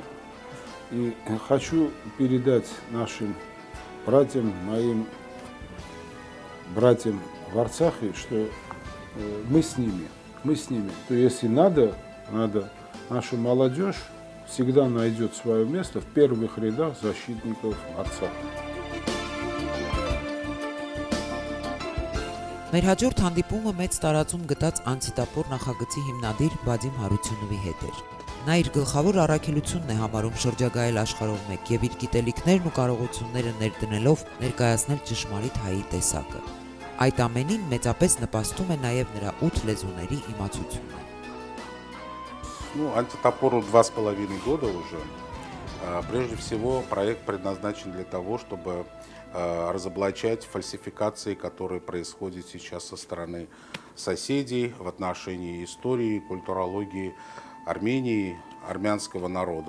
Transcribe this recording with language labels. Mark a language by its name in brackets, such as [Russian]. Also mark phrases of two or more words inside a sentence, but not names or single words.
[Russian] И хочу передать нашим братьям, моим братьям в Арцахе, что мы с ними. То если надо, наша молодежь всегда найдет свое место в первых рядах защитников Арцаха. [Armenian] Մեր հաջորդ հանդիպումը մեծ տարածում գտած անցիտապոր նախագծի հիմնադիր Բադիմ Հարությունովի հետ էր։ Նա իր գլխավոր առաքելությունն է համարում շրջագայել աշխարհով մեկ եւ իր գիտելիքներն ու կարողությունները ներդնելով ներկայացնել ճշմարիտ հայի տեսակը։ Այդ ամենին մեծապես նպաստում է նաեւ նրա 8 լեզուների իմացությունը։ [Russian] Ну, антитопору 2,5 года уже. Прежде всего, проект предназначен для того, чтобы разоблачать фальсификации, которые происходят сейчас со стороны соседей в отношении истории, культурологии Армении, армянского народа.